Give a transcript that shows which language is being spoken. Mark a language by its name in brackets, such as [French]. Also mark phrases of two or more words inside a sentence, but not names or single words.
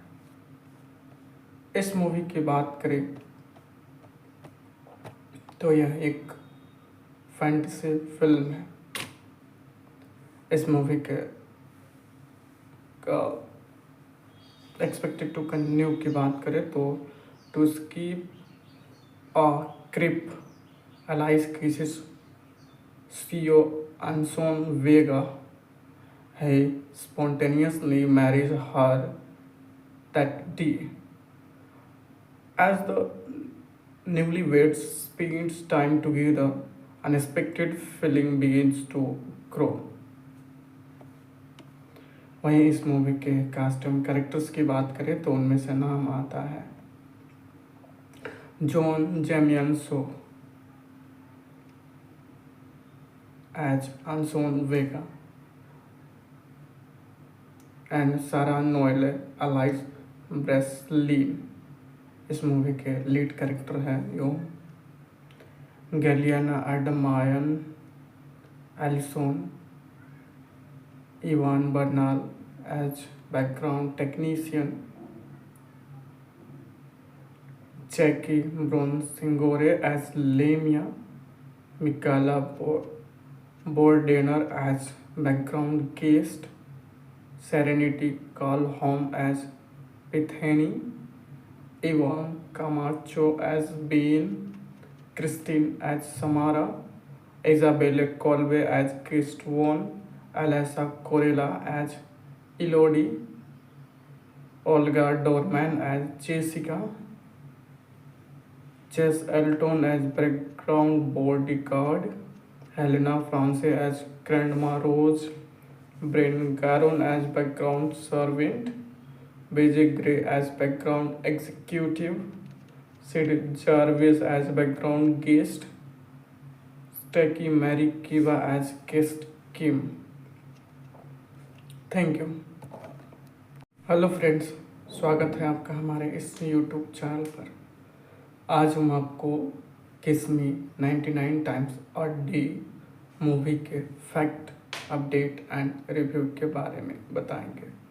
[Hindi] इस मूवी की बात करें तो यह एक [English] fantasy film [Hindi] है। इस मूवी के [English] expected to continue [Hindi] की बात करें तो उसकी क्रिप, [English] Alice kisses CEO Anson Vega. He spontaneously marries her that day. As the newlyweds spend time together, unexpected feeling begins to grow. [Hindi] वहीं इस मूवी के [English] casting characters [Hindi] की बात करें तो उनमें से नाम आता है जॉन जेमियनसो एज अंसोन वेगा एंड सारा नोएले अलाइस ब्रेसलिन। इस मूवी के [English] lead character [Hindi] हैं यो गैलियाना एडमायन, एलिसन, इवान बर्नाल एज [English] background technician, [Hindi] जैकी ब्रोनसिंगोरे एज लेमिया, मिकाला बोर्डेनर एज [English] background guest, [Hindi] सेरेनिटी कॉल होम एज पिथेनी, इवान कामाचो एज बीन, क्रिस्टीन एज समारा, इजाबेले कॉल्वे एज क्रिस्टवोन, एलेसा कोरेला एज इलोडी, ओल्गा डोरमैन एज जेसिका, चेस एल्टन एज [English] background bodyguard, [Hindi] हेलेना फ्रांसे एज ग्रैंडमा रोज, ब्रेन गारोन एज [English] background servant, BJ Gray as background executive, Sid Jarvis as background guest, Stacey Mary Kiva as guest Kim. thank you. hello friends, [Hindi] स्वागत है आपका हमारे इस यूट्यूब चैनल पर। आज हम आपको किस्मी 99 टाइम्स और डी मूवी के [English] fact, update and review [Hindi] के बारे में बताएंगे।